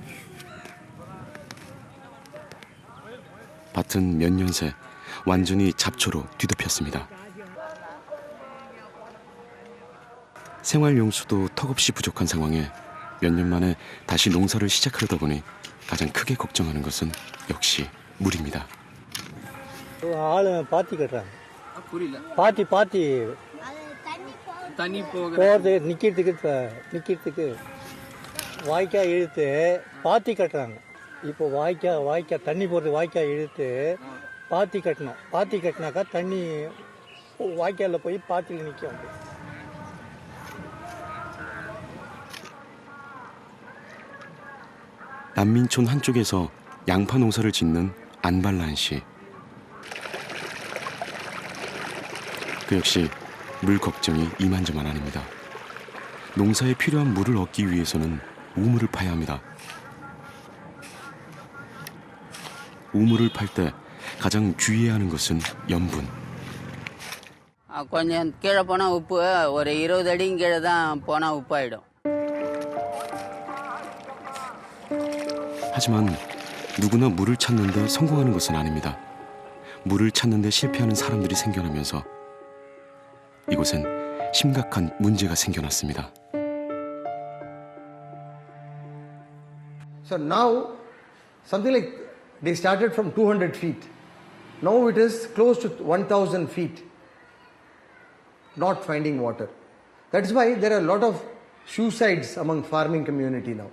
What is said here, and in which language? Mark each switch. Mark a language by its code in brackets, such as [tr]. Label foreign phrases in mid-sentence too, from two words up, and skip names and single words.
[ko] 밭은 몇 년 새 완전히 잡초로 뒤덮였습니다. 생활용수도 턱없이 부족한 상황에 몇 년 만에 다시 농사를 시작하려다 보니 가장 크게 걱정하는 것은 역시 물입니다. [ta] பாத்தி கட்டுறாங்க. பாத்தி தண்ணி போகிறது நிற்கிறதுக்கு வாய்க்கால் இழுத்து பாத்தி கட்டுறாங்க. இப்போ வாய்க்கால் தண்ணி போகிறது வாய்க்கால் இழுத்து பாத்தி கட்டணும். பாத்தி கட்டினாக்கா தண்ணி வாய்க்காலில் போய் பாத்தியில் நிற்கும். [ko] 난민촌 한쪽에서 양파 농사를 짓는 안발란 씨. 그 역시 물 걱정이 이만저만 아닙니다. 농사에 필요한 물을 얻기 위해서는 우물을 파야 합니다. 우물을 팔 때 가장 주의해야 하는 것은 염분. [ta] கொஞ்சம் கீழே போனால் உப்பு ஒரு 20 அடியும் கீழே தான் போனால் உப்பாயிடும். [ko] 하지만 누구나 물을 찾는데 성공하는 것은 아닙니다. 물을 찾는데 실패하는 사람들이 생겨나면서 이곳엔 심각한 문제가 생겨났습니다. [en] So now, something like they started from 200 feet. Now it is close to 1,000 feet. Not finding water. That's why there are a lot of suicides among farming community now.